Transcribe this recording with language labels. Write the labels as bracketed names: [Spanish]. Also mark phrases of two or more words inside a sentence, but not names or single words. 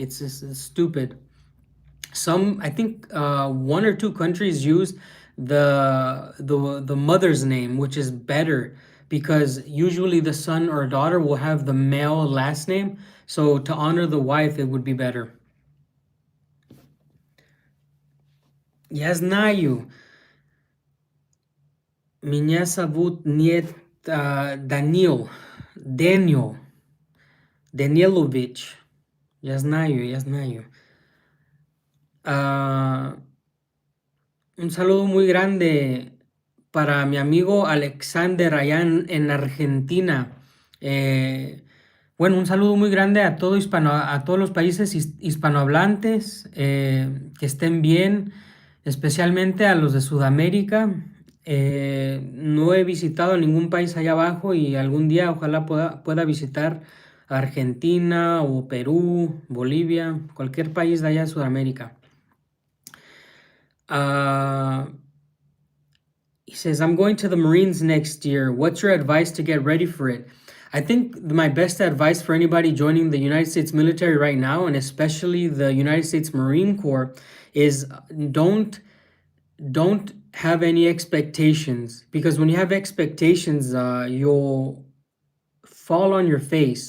[English] It's just it's stupid. I think one or two countries use the mother's name, which is better because usually the son or daughter will have the male last name. So to honor the wife, it would be better. [Russian] Я знаю. Меня зовут нет Данил, Данилович. Я знаю, я знаю. [Spanish] Un saludo muy grande para mi amigo Alexander allá en Argentina. Bueno, un saludo muy grande a a todos los países hispanohablantes, que estén bien, especialmente a los de Sudamérica. No he visitado ningún país allá abajo y algún día ojalá pueda visitar Argentina o Perú, Bolivia, cualquier país de allá de Sudamérica. [English] He says, I'm going to the Marines next year. What's your advice to get ready for it? I think my best advice for anybody joining the United States military right now, and especially the United States Marine Corps, is don't don't have any expectations, because when you have expectations, you'll fall on your face.